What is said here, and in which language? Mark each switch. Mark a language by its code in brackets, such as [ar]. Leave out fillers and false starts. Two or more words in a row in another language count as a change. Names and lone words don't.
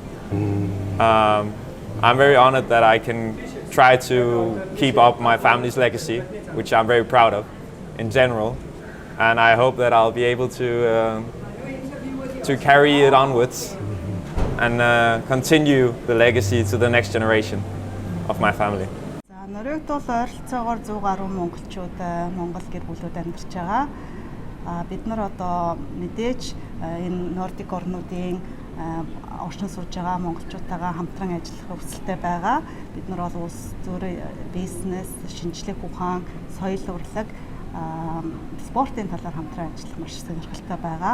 [en] I'm very honored that I can try to keep up my family's legacy, which I'm very proud of in general, and I hope that I'll be able to carry it onwards and continue the legacy to the next generation of my family. [mn] Норвегид бол ойролцоогоор 100 гаруй монголчууд Монгол гэр бүлүүд амьдарч байгаа. Бид нар одоо мэдээж энэ нордик орнуудын орчин сурж байгаа монголчуудтайгаа хамтран ажиллах хүсэлтэй байгаа. Бид нар бол улс төрийн бизнес, шинжлэх ухаан, соёл урлаг, спортын талаар хамтран ажиллах маш сонирхолтой байгаа.